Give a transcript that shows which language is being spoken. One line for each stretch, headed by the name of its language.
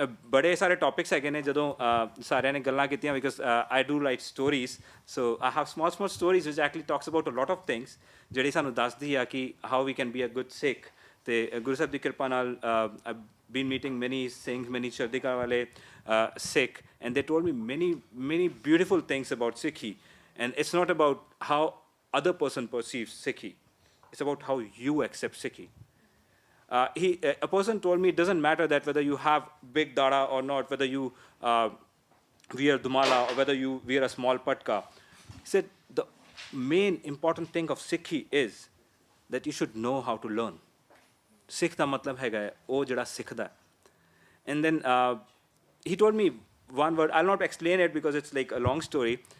Punjabi: ਬੜੇ ਸਾਰੇ ਟੌਪਿਕਸ ਹੈਗੇ ਨੇ ਜਦੋਂ ਸਾਰਿਆਂ ਨੇ ਗੱਲਾਂ ਕੀਤੀਆਂ,
English: because I do like stories, so I have small stories which actually talks about a lot of things,
Punjabi: ਜਿਹੜੀ ਸਾਨੂੰ ਦੱਸਦੀ ਆ ਕਿ
English: How we can be a good Sikh.
Punjabi: ਅਤੇ ਗੁਰੂ ਸਾਹਿਬ ਦੀ ਕਿਰਪਾ ਨਾਲ
English: I been meeting many Singhs, many Chardika wale Sikh, and they told me many beautiful things about Sikhi. And it's not about how other person perceives Sikhi. It's about how you accept Sikhi. A person told me it doesn't matter that whether you have big dada or not, whether you wear dumala or whether you wear a small patka. He said the main important thing of Sikhi is that you should know how to learn.
Punjabi: Sikh ਦਾ ਮਤਲਬ ਹੈਗਾ ਉਹ ਜਿਹੜਾ ਸਿੱਖਦਾ.
English: And then he told me one word. I'll not explain it because it's like a long story.